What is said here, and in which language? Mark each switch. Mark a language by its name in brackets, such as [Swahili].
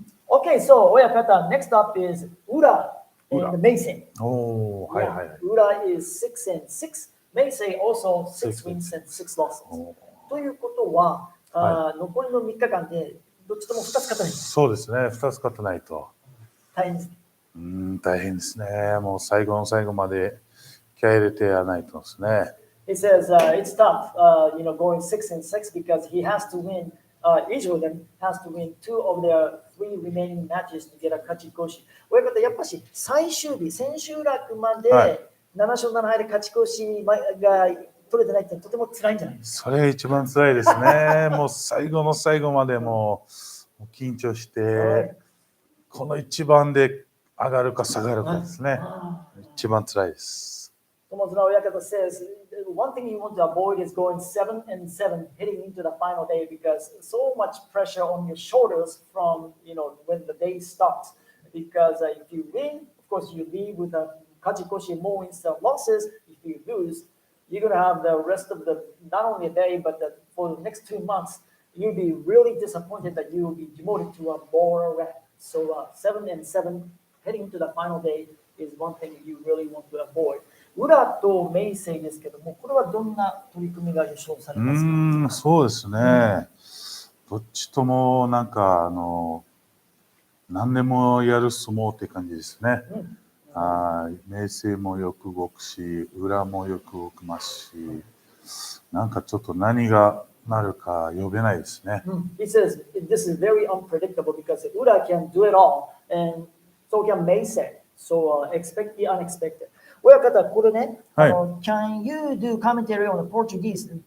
[English] Okay, so Oyakata, next up is Ura and the Meisei. Oh, yeah. Ura is 6 and 6. Meisei also 6 wins and 6 losses. [Japanese] ということは、残りの3日間でどっちとも2つ勝たない。そうですね。2つ勝たないと。大変ですね。大変ですね。もう最後の最後まで気合い入れてやらないとですね。 [English] He says it's tough, going 6 and 6 because he has to win. Each of them has to win 2 of their 3 remaining matches to get a kachikoshi. [Japanese] 親方やっぱし最終日、千秋楽まで7勝7敗で勝ち越しが取れてないってとても辛いんじゃないですか。それが一番辛いですね。もう最後の最後までもう緊張して、この一番で上がるか下がるかですね。一番辛いです。 [English] 友綱親方 says one thing you want to avoid is going 7 and 7 heading into the final day because so much pressure on your shoulders from when the day starts. Because if you win, of course you leave with a kachikoshi, more wins and losses. If you lose, you're gonna have the rest of the not only a day but for the next 2 months. you'll be really disappointed that you will be demoted to a lower rank. So 7-7 heading into the final day is one thing you really want to avoid. [Japanese] 裏とメイセイですけども、これはどんな取り組みが予想されますか？そうですね。どっちともなんか何でもやる相撲って感じですね。メイセイもよく動くし、裏もよく動きますし、なんかちょっと何がなるか呼べないですね。 [English] He says this is very unpredictable because Ura can do it all and so can Meisei. So expect the unexpected. [Japanese] 親方、これね、 [English] Can you do commentary on the Portuguese?